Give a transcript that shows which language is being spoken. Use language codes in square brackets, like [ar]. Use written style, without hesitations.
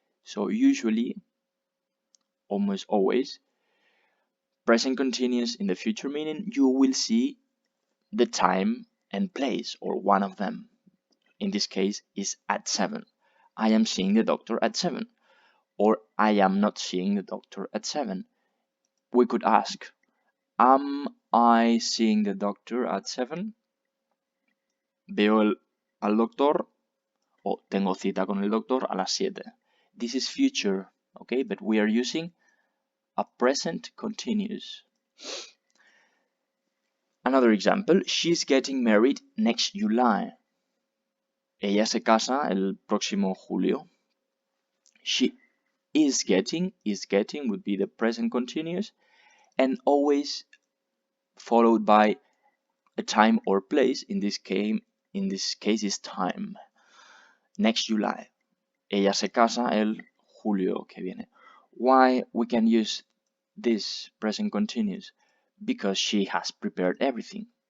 [en] So usually, almost always, present continuous in the future meaning, you will see the time and place, or one of them. In this case is at 7. I am seeing the doctor at 7. Or I am not seeing the doctor at 7. We could ask, am I seeing the doctor at 7? [es] Veo al doctor, o tengo cita con el doctor a las 7. [en] This is future, okay? But we are using a present continuous. Another example, she's getting married next July. [es] Ella se casa el próximo julio. [en] She is getting would be the present continuous, and always followed by a time or place. In this case is time. Next July. [es] Ella se casa el julio que viene. [en] Why we can use this present continuous? Because she has prepared everything.